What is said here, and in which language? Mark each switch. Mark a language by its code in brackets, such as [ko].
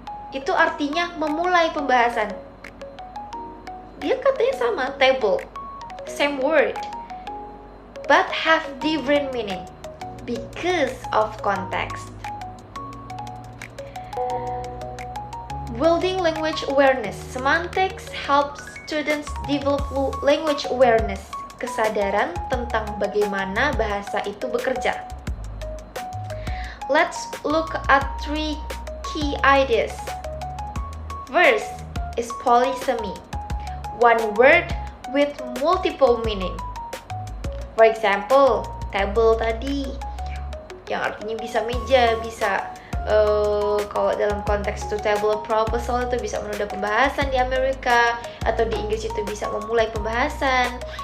[id] itu artinya memulai pembahasan. Dia katanya sama, [en] table, same word, but have different meaning because of context. Building language awareness. Semantics helps students develop language awareness, [id] kesadaran tentang bagaimana bahasa itu bekerja. [en] Let's look at 3 key ideas. First is polysemy, one word with multiple meaning. For example, [id] table tadi, yang artinya bisa meja, bisa kalau dalam konteks [en] to table proposal [id] itu bisa menunda pembahasan di Amerika, atau di Inggris itu bisa memulai pembahasan.